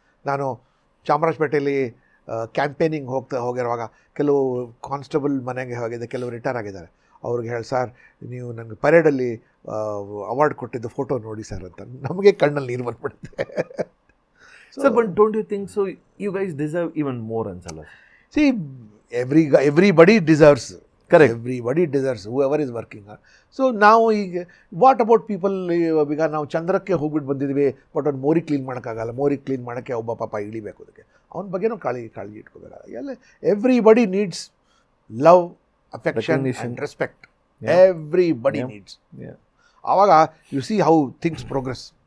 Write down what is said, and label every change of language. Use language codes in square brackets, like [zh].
[kn] ನಾನು ಚಾಮರಾಜಪೇಟೆಯಲ್ಲಿ ಕ್ಯಾಂಪೇನಿಂಗ್ ಹೋಗಿರುವಾಗ ಕೆಲವು ಕಾನ್ಸ್ಟೇಬಲ್ ಮನೆಗೆ ಹೋಗಿದೆ, ಕೆಲವು ರಿಟೈರ್ ಆಗಿದ್ದಾರೆ. ಅವ್ರಿಗೆ ಹೇಳಿ, ಸರ್ ನೀವು ನನಗೆ ಪರೇಡಲ್ಲಿ ಅವಾರ್ಡ್ ಕೊಟ್ಟಿದ್ದು ಫೋಟೋ ನೋಡಿ ಸರ್ ಅಂತ. ನಮಗೆ ಕಣ್ಣಲ್ಲಿ ನೀರು ಬಂದ್ಬಿಡುತ್ತೆ. [en] sir, but don't you think so you guys deserve even more [kn] ಅನ್ಸಲ್ಲ? [en] See, everybody deserves. Correct. Everybody deserves, whoever is working. So now, what about people? [kn] ಈಗ ನಾವು ಚಂದ್ರಕ್ಕೆ ಹೋಗ್ಬಿಟ್ಟು ಬಂದಿದ್ವಿ, ಬಟ್ ಅವ್ನು ಮೋರಿ ಕ್ಲೀನ್ ಮಾಡೋಕ್ಕಾಗಲ್ಲ. ಮೋರಿ ಕ್ಲೀನ್ ಮಾಡೋಕ್ಕೆ ಒಬ್ಬ ಪಾಪ ಇಳಿಬೇಕು, ಅದಕ್ಕೆ ಅವನ ಬಗ್ಗೆನೂ ಕಾಳಜಿ ಇಟ್ಕೋಬೇಕಲ್ಲ. [en] ಎಲ್ಲ everybody needs love, affection and respect. Everybody needs. ಆವಾಗ you see how things progress.